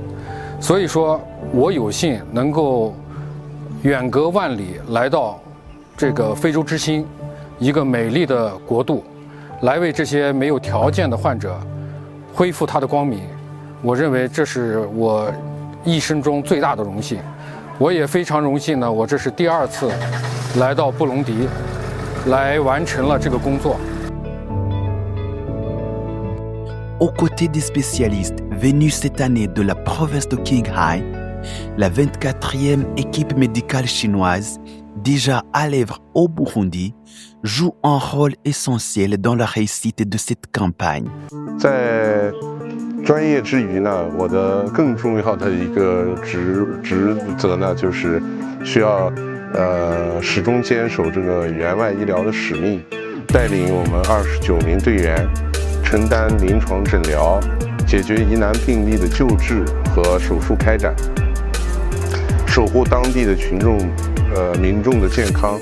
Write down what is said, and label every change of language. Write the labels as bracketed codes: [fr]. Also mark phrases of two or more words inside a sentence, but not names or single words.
[zh] 所以说，我有幸能够远隔万里来到这个非洲之心，一个美丽的国度，来为这些没有条件的患者恢复他的光明。我认为这是我一生中最大的荣幸。我也非常荣幸呢，我这是第2次来到布隆迪，来完成了这个工作。 [fr] Aux côtés des spécialistes venus cette année de la province de Qinghai, la 24e équipe médicale chinoise, déjà à l'œuvre au Burundi, joue un rôle essentiel dans la réussite de cette campagne. [zh] 在专业之余呢，我的更重要的一个职责呢，就是需要始终坚守这个援外医疗的使命，带领我们29名队员承担临床诊疗、解决疑难病例的救治和手术开展，守护当地的民众的健康。